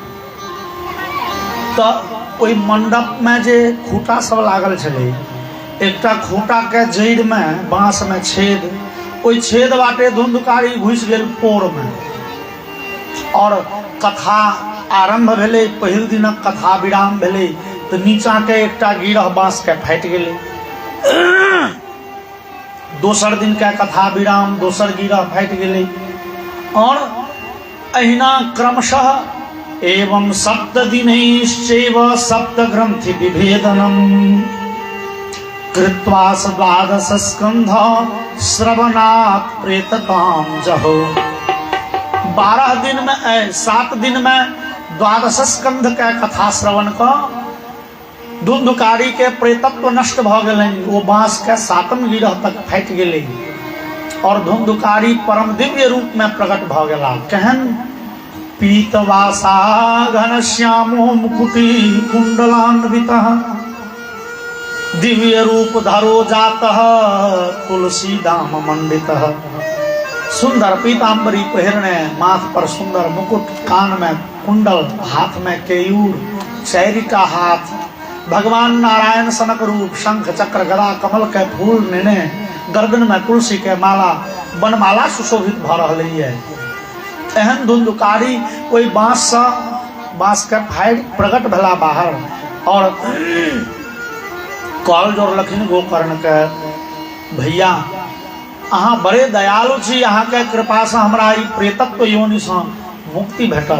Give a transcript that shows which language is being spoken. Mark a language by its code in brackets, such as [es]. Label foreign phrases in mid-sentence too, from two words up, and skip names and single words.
[mai] तो ओई मंडप में जे खूटा सब लागल छलै, एकटा खूटा के जड़ में बांस में छेद, ओई छेद बाटे धुंधकारी घुस गेल पोर में और कथा आरंभ भेले। पहिल दिनक कथा विराम भेले तो नीचा के एकटा गिरह बांस के फाटि गेले। दोसर दिन के कथा विराम, दोसर गिरह फाटि गेले और अहिना क्रमशः [sa] एवं सप्त दिनैश्चैव सप्त ग्रंथि विभेदनम् कृत्वा द्वादश स्कंध श्रवणात् प्रेततां जहो। [mai] 12 दिन में 7 दिन में द्वादश स्कंध के कथा श्रवण का धुंधकारी के प्रेतत्व नष्ट भ गेलनि। वो बांस के 7म गिरह तक फाटि गेलै और धुंधकारी परम दिव्य रूप में प्रकट भ गेला। [sa] केहन पीतवासा घनश्यामो मुकुटी कुंडलान्वितः दिव्य रूप धरो जातः तुलसी दाम मंडितः। [mai] सुंदर पीतांबरी पहिरने, माथ पर सुंदर मुकुट, कान में कुंडल, हाथ में केयूर, चैरिका हाथ, भगवान नारायण सनक रूप, शंख चक्र गदा कमल के फूल नेने, गर्दन में तुलसी के माला, बनमाला सुशोभित भ रहलै है। एहन धुंधकारी कोई बांस के फाड़ि प्रकट भेला बाहर और कॉल जोड़लखिन गोकर्ण के, भैया अहाँ बड़े दयालु छी, अहाँ के कृपा से हमरा ई प्रेतत्व योनि से मुक्ति भेटल।